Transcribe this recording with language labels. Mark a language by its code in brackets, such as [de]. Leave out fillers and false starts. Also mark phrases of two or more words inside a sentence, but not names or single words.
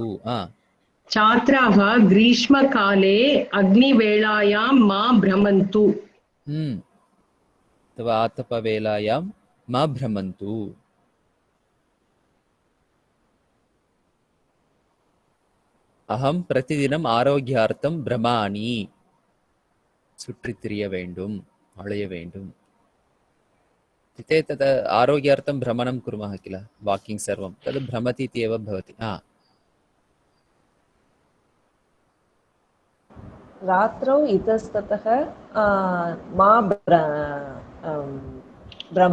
[sa] छात्राः ग्रीष्मकाले अग्निवेलायां मा भ्रमन्तु। तव आतपवेलायां मा भ्रमन्तु। अहं प्रतिदिनम् आरोग्यार्थं भ्रमामि। [ta] சுற்றித் திரிய வேண்டும், அலைய வேண்டும்। [sa] इत्युक्ते तद् आरोग्यार्थं भ्रमणं कुर्मः किल, वाकिङ्ग् सर्वं तद् भ्रमति इति एव भवति। रात्रौ इतस्ततः मा भ्रम।